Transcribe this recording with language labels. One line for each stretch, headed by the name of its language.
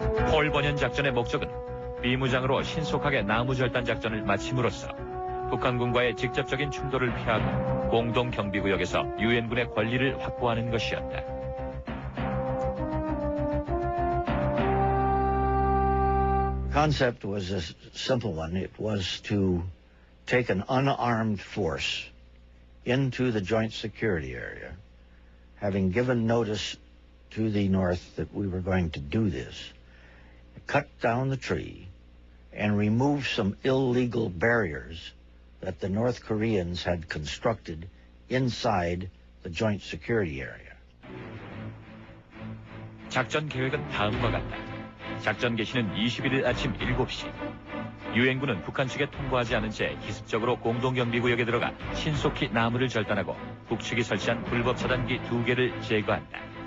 Korean: 폴 버년 작전의 목적은 비무장으로 신속하게 나무 절단 작전을 마침으로써 북한군과의 직접적인 충돌을 피하고 공동 경비구역에서 유엔군의 권리를 확보하는 것이었다.
English: Concept was a simple one. It was to take an unarmed force into the joint security area, having given notice to the North that we were going to do this, cut down the tree, and remove some illegal barriers that the North Koreans had constructed inside the joint security area.
Korean: 작전 계획은 다음과 같다. 작전 개시는 21일 아침 7시. 유엔군은 북한 측에 통보하지 않은 채 기습적으로 공동경비구역에 들어가 신속히 나무를 절단하고 북측이 설치한 불법 차단기 2개를 제거한다.